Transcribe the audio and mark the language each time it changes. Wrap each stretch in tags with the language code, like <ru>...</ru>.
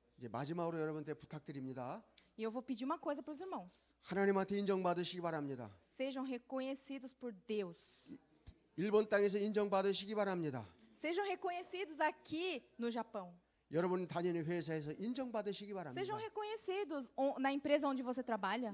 <ko>이제 마지막으로 여러분한테 부탁드립니다.</ko> <pt>E eu vou pedir uma coisa para os irmãos.</pt> <ko>하나님한테 인정받으시기 바랍니다.</ko> <pt>Sejam reconhecidos por Deus.</pt> <ko>일본 땅에서 인정받으시기 바랍니다.</ko> <pt>Sejam reconhecidos aqui no Japão.</pt> <ko>여러분 다니는 회사에서 인정받으시기 바랍니다.</ko> <pt>Sejam reconhecidos na empresa onde você trabalha.</pt>